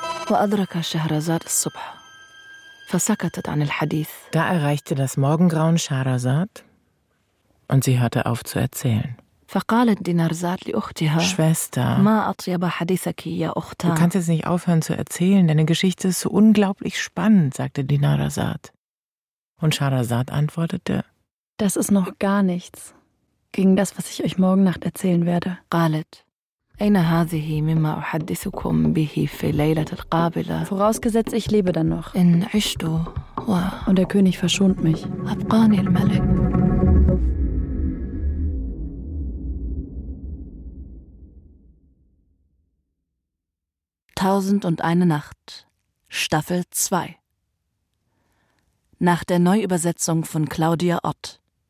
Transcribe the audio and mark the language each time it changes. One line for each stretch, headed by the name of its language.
Arabic: وأدرك شهرزاد الصبح فسكتت عن الحديث.
German: Da erreichte das Morgengrauen Shahrazad und sie hörte auf zu erzählen.
Arabic: فقالت دينارزاد لأختها:
German: Schwester,
Arabic: ما أطيب حديثك يا أختا.
German: Du kannst jetzt nicht aufhören zu erzählen, deine Geschichte ist so unglaublich spannend, sagte Dinarazad. Und Shahrazad antwortete: Das ist noch gar nichts gegen das, was ich euch morgen Nacht erzählen werde.
Arabic: قالت: أين هذه مما أحدثكم به في ليلة القابلة؟
German: Vorausgesetzt, ich lebe dann noch.
Arabic: إن عشت و...
German: Und der König verschont mich.
Arabic: أبقاني الملك.
German: Tausend und eine Nacht, Staffel 2. nach der Neuübersetzung von Claudia Ott.